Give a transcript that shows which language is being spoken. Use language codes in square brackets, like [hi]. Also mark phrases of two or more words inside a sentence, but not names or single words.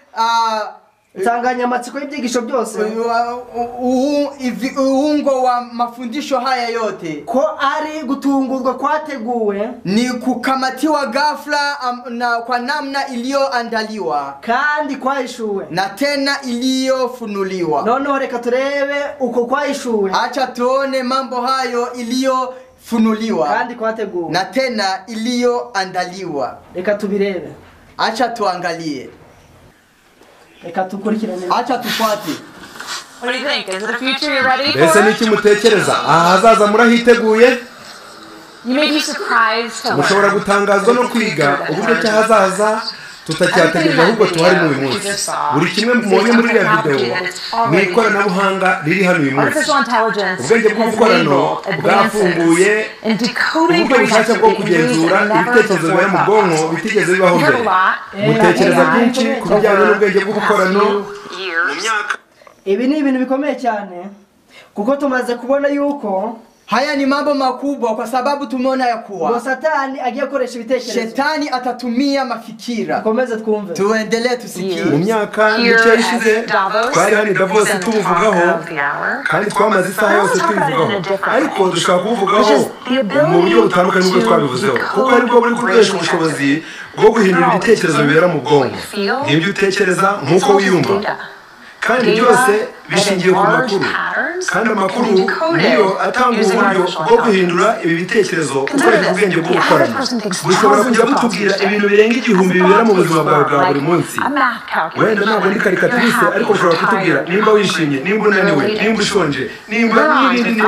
[rw] insanganyamatsiko y'ibyigisho byose, [sw] uungo wa mafundisho haya yote, [rw] ko ari gutungurwa kwateguwe, [sw] ni kukamatiwa ghafla na kwa namna iliyoandaliwa, [rw] kandi kwahishuwe, [sw] na tena iliyofunuliwa. [rw] Noneho reka turebe uko kwahishuwe, [sw] acha tuone mambo hayo iliyofunuliwa [rw] kandi kwateguwe, [sw] na tena iliyoandaliwa. [rw] Reka tubirebe, [sw] acha tuangalie, [rw] reka tukurikirane, [sw] acha tufuate. [en] What do you think? Is it a future you're ready for? [rw] Ese niki mutekereza? Ahazaza murahiteguye? [en] You may be surprised to [rw] mushobora [en] learn [rw] gutangazwa no kwiga uburyo cyahazaza tutacyategereje, ahubwo tuhari mu munsi. Buri kimwe mubonye muri iriya video mu ikoranabuhanga riri hano uyu munsi. Ubwenge bw'ubukorano bwafunguye uburyo bushake bwo kugenzura ibitekerezo biba mu bwonko bitigeze bibaho mbere. Mutekereza byinshi ku bijyanye n'ubwenge bw'ubukorano. Ibi ni ibintu bikomeye cyane, kuko tumaze kubona yuko [sw] Haya ni mambo makubwa kwa sababu tumeona ya kuwa [rw] Satani agiye koresha ibitekerezo. [sw] Shetani atatumia mafikira. [rw] Komeza twumve. [sw] Tuendelee tusikie. [rw] Mu myaka mike ishize twari hani Davos tuvugaho kandi twamaze isaha yose tuvugaho ariko dushaka kuvugaho mu buryo butandukanye n'ubwo twabivuzeho kuko aribwo buri gukoresha ubushobozi bwo guhindura ibitekerezo bibera mu bwonko nk'ibyo utekereza nk'uko wiyumva kandi byose bishingiye ku makuru kandi amakuru niyo atanga uburyo bwo guhindura ibi bitekerezo ukoresheje ubwenge bwo gukorana bushobora kujya butubwira ibintu birenga 1000 bibera mu buzima bwawe bwa buri munsi wenda ntabwo ndi karikatirise ariko ushobora kutubwira nimba wishimye nimba unaniwe nimba ushonje nimba n'ibindi